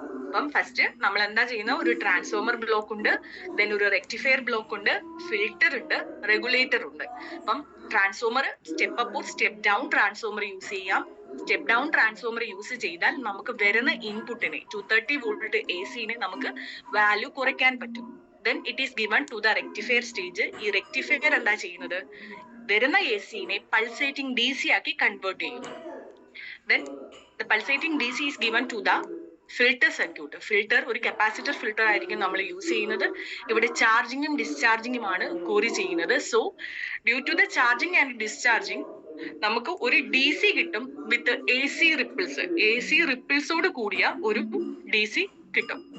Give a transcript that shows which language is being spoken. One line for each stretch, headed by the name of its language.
Malayalam: അപ്പം ഫസ്റ്റ് നമ്മൾ എന്താ ചെയ്യുന്ന? ഒരു ട്രാൻസ്ഫോമർ ബ്ലോക്ക് ഉണ്ട്, ദെൻ ഒരു റെക്ടിഫയർ ബ്ലോക്ക് ഉണ്ട്, ഫിൽറ്റർ ഉണ്ട്, റെഗുലേറ്റർ ഉണ്ട്. അപ്പം transformer step up step down transformer use ചെയ്യാം. സ്റ്റെപ്പ് ഡൗൺ ട്രാൻസ്ഫോമർ യൂസ് ചെയ്താൽ നമുക്ക് വരുന്ന ഇൻപുട്ടിനെ 230 വോൾട്ട് AC-നെ നമുക്ക് വാല്യൂ കുറയ്ക്കാൻ പറ്റും.
English: Then it is given to the rectifier stage.
Malayalam: ഈ റെക്ടിഫയർ എന്താ ചെയ്യുന്നത്? വരുന്ന AC-നെ പൾസേറ്റിംഗ് DC ആക്കി കൺവേർട്ട് ചെയ്യുന്നു.
English: Then the pulsating DC is given to the filter circuit.
Malayalam: Filter ഒരു കപ്പാസിറ്റർ ഫിൽറ്റർ ആയിരിക്കും നമ്മൾ യൂസ് ചെയ്യുന്നത്. ഇവിടെ ചാർജിങ്ങും ഡിസ്ചാർജിങ്ങും ആണ് കോറി ചെയ്യുന്നത്.
English: so due to the charging and discharging
Malayalam: നമുക്ക് ഒരു DC കിട്ടും
English: With AC ripples.
Malayalam: AC റിപ്പിൾസോട് കൂടിയ ഒരു DC കിട്ടും.